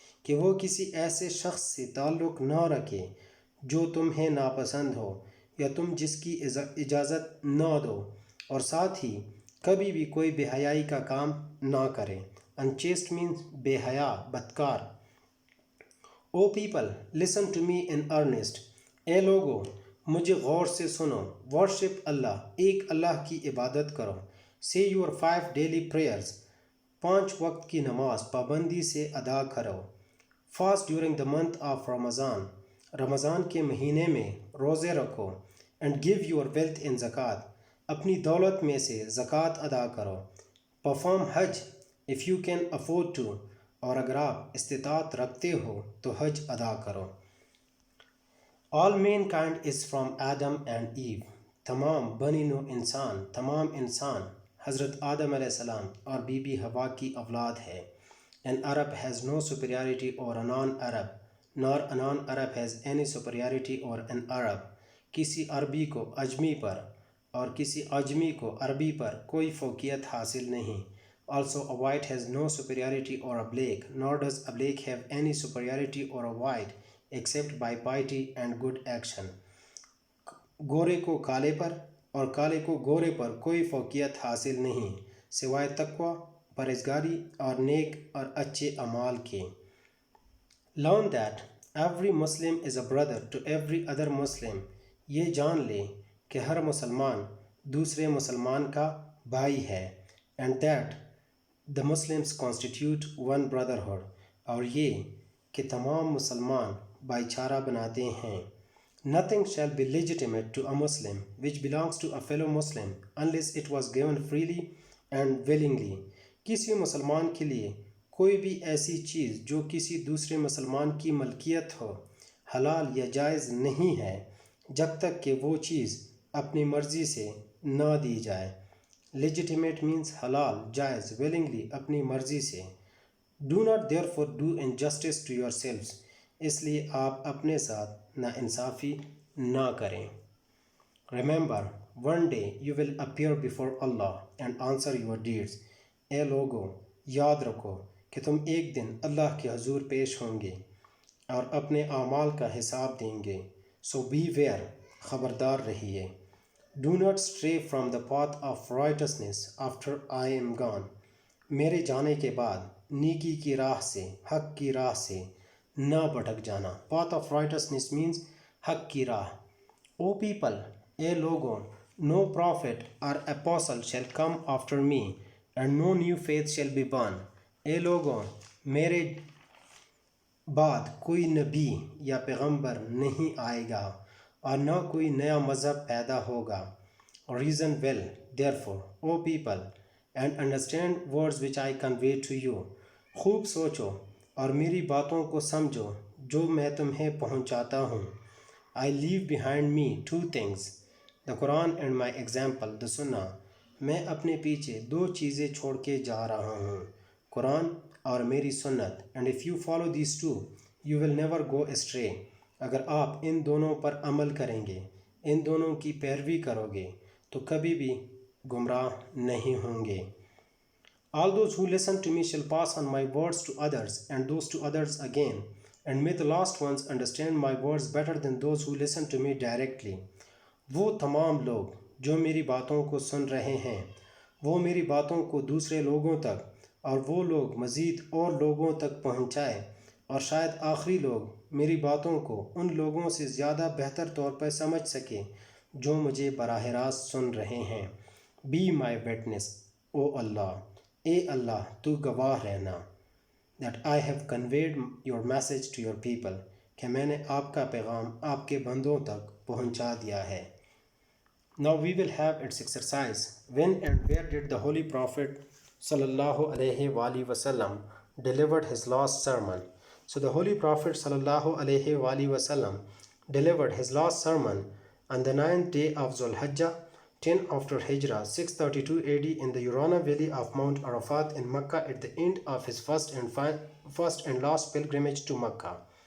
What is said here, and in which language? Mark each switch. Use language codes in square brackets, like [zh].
[ur] کہ وہ کسی ایسے شخص سے تعلق نہ رکھے جو تمہیں ناپسند ہو یا تم جس کی اجازت نہ دو، اور ساتھ ہی کبھی بھی کوئی بے حیائی کا کام نہ کرے۔ [en] Unchaste means [ur] بے حیا، بدکار۔ [en] O people, listen to me in earnest. [ur] اے لوگو، مجھے غور سے سنو۔ Worship اللہ، ایک اللہ کی عبادت کرو۔ [en] Say your 5 daily prayers. [ur] 5 وقت کی نماز پابندی سے ادا کرو۔ [en] Fast during the month of Ramadan. [ur] رمضان کے مہینے میں روزے رکھو۔ [en] And give your wealth in zakat. [ur] اپنی دولت میں سے زکوٰۃ ادا کرو۔ [en] Perform حج if you can afford to. [ur] اور اگر آپ استطاعت رکھتے ہو تو حج ادا کرو۔ [en] All mankind is from Adam and Eve. [ur] تمام بنی نوع انسان، تمام انسان حضرت آدم علیہ السلام اور بی بی حوا کی اولاد ہے۔ [en] An Arab has no superiority over a non-Arab, nor a non-Arab has any superiority over an Arab. [ur] کسی عربی کو عجمی پر اور کسی عجمی کو عربی پر کوئی فوقیت حاصل نہیں. [en] Also, a white has no superiority over a black, nor does a black have any superiority over a white, except by piety and good action. [ur] گورے کو کالے پر اور کالے کو گورے پر کوئی فوقیت حاصل نہیں سوائے تقوی، پرہیزگاری اور نیک اور اچھے اعمال کے. [en] Learn that every Muslim is a brother to every other Muslim. [ur] یہ جان لے کہ ہر مسلمان دوسرے مسلمان کا بھائی ہے. [en] And that the Muslims constitute one brotherhood. [ur] اور یہ کہ تمام مسلمان بھائی چارہ بناتے ہیں. [en] Nothing shall be legitimate to a Muslim which belongs to a fellow Muslim unless it was given freely and willingly. [ur] کسی مسلمان کے لیے کوئی بھی ایسی چیز جو کسی دوسرے مسلمان کی ملکیت ہو حلال یا جائز نہیں ہے جب تک کہ وہ چیز اپنی مرضی سے نہ دی جائے. [en] Legitimate means [ur] حلال، جائز، [en] willingly [ur] اپنی مرضی سے. [en] Do not therefore do injustice to yourselves. [ur] اس لیے آپ اپنے ساتھ ناانصافی نہ کریں. [en] Remember, one day you will appear before Allah and answer your deeds. [ur] اے لوگو، یاد رکھو کہ تم ایک دن اللہ کے حضور پیش ہوں گے اور اپنے اعمال کا حساب دیں گے. [en] So beware، [ur] خبردار رہیے. [en] Do not stray from the path of righteousness after I am gone. [ur] میرے جانے کے بعد نیکی کی راہ سے، حق کی راہ سے نہ بھٹک جانا. [en] Path of righteousness means حق کی راہ. O people، [ur] اے لوگوں، [en] no prophet or apostle shall come after me, and no new faith shall be born. [ur] اے لوگوں، میرے بعد کوئی نبی یا پیغمبر نہیں آئے گا اور نہ کوئی نیا مذہب پیدا ہوگا. [en] Reason well, therefore, O people, and understand words which I convey to you. [ur] خوب سوچو اور میری باتوں کو سمجھو جو میں تمہیں پہنچاتا ہوں. [en] I leave behind me two things, the Quran and my example, the Sunnah. [ur] میں اپنے پیچھے دو چیزیں چھوڑ کے جا رہا ہوں، قرآن اور میری سنت. [en] And if you follow these two, you will never go astray. [ur] اگر آپ ان دونوں پر عمل کریں گے، ان دونوں کی پیروی کرو گے تو کبھی بھی گمراہ نہیں ہوں گے. [en] All those who listen to me shall pass on my words to others, and those to others again. And may the last ones understand my words better than those who listen to me directly. [ur] وہ تمام لوگ جو میری باتوں کو سن رہے ہیں وہ میری باتوں کو دوسرے لوگوں تک اور وہ لوگ مزید اور لوگوں تک پہنچائے، اور شاید آخری لوگ میری باتوں کو ان لوگوں سے زیادہ بہتر طور پر سمجھ سکیں جو مجھے براہ راست سن رہے ہیں. [en] Be my witness, O Allah. [ur] اے اللہ تو گواہ رہنا. [en] That I have conveyed your message to your people. [ur] کہ میں نے آپ کا پیغام آپ کے بندوں تک پہنچا دیا ہے. [en] Now we will have its exercise. When and where did the Holy Prophet sallallahu alaihi wasallam delivered his last sermon? So the Holy Prophet sallallahu alaihi wasallam delivered his last sermon on the 9th day of Zulhijjah, 10 after Hijrah, 632 AD in the Urana valley of Mount Arafat in Mecca at the end of his first and last pilgrimage to Mecca.